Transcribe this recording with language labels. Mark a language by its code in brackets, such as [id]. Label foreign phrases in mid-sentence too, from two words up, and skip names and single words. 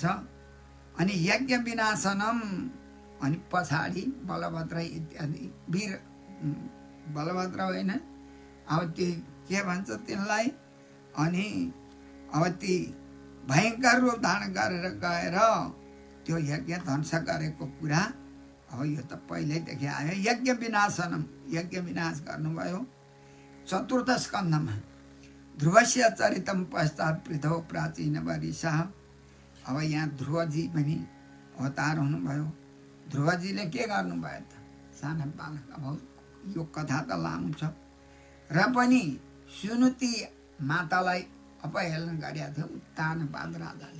[ne] अनि [sa] यज्ञ विनाशनम, [ne] अनि पछाडि बलभद्र इत्यादि वीर बलभद्र होइन, अब त्यो के भन्छ त्यसलाई, अनि अब ती भयङ्कर रूप धारण गरेर गएर त्यो यज्ञ ध्वंस गरेको कुरा अब यो त पहिल्यैदेखि आयो। [sa] यज्ञ विनाशनम, [ne] यज्ञ विनाश गर्नुभयो। चतुर्थ स्कन्धमा [sa] ध्रुवस्य चरितम पश्चात पृथो प्राचीन वरिषः। [ne] अब यहाँ ध्रुवजी पनि अवतार हुनुभयो। ध्रुवजीले के गर्नुभयो त, साना बालक। अब यो कथा त लामो छ र पनि सुनुती मातालाई अपहेलन गरेका थियो उत्तानपाद राजाले।